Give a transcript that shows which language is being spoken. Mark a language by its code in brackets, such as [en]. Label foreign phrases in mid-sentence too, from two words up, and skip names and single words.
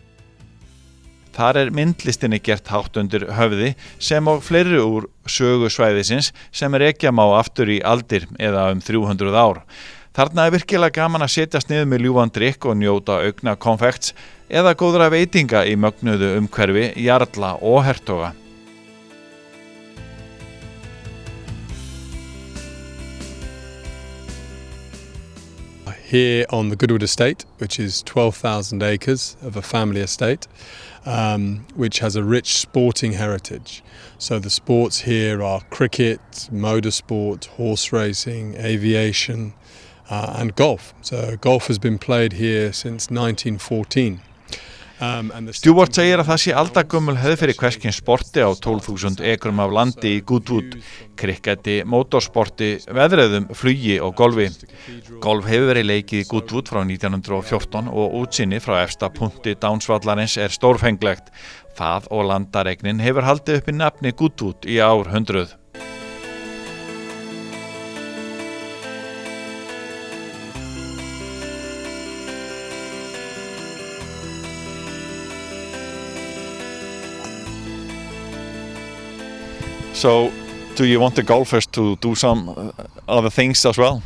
[is] Þar myndlistinni gert hátt undir höfði sem og fleiri úr sögu svæðisins sem rekja má aftur í aldir eða 300 ár. Þarna virkilega gaman að setjast niður með ljúfan drykk og njóta augna konfekts eða góðra veitinga í mögnuðu umhverfi jarla og hertoga. [en] Here on the Goodwood estate, which is 12,000 acres of a family estate, which has a rich sporting heritage. So the sports here are cricket, motorsport, horse racing, aviation, and golf. So golf has been played here since 1914. [is] Stewart segir að það sé aldagömmul hefð fyrir hvers kyns sporti á 12.000 ekrum af landi í Goodwood, krikketi, mótorsporti, veðreiðum, flugi og golfi. Golf hefur verið leikið í Goodwood frá 1914 og útsinni frá efsta punkti Downs-vallarins stórfenglegt. Það og landaregnin hefur haldið upp í nafni Goodwood í árhundruð. [en] So, do you want the golfers to do some other things as well?